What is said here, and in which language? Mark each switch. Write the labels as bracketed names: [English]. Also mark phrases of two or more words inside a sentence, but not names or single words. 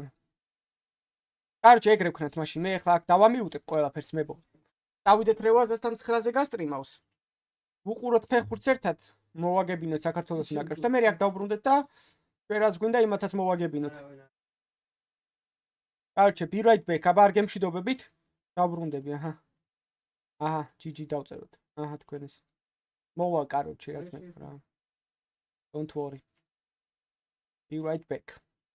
[Georgian] კაროჩე ეგრე ვქნათ მაშინ მე ახლა აქ დავამიუტებ ყველაფერს მებო. დავიდეთ Razer-დან 9-ზე გასტრიმავს. უყუროთ ფეხბურთს ერთად, მოვაგებინოთ საქართველოს ნაკრებს და მე აქ დავბრუნდეთ და ჩვენ რაც გვინდა იმათაც მოვაგებინოთ. კაროჩე, [English] be right back, [Georgian] აბა არ გემშვიდობებით. დავბრუნდები, აჰა, GG დავწეროთ. აჰა, თქვენ ეს. მოვა კაროჩე, რაც მე რა. [English] Don't worry. Be right back.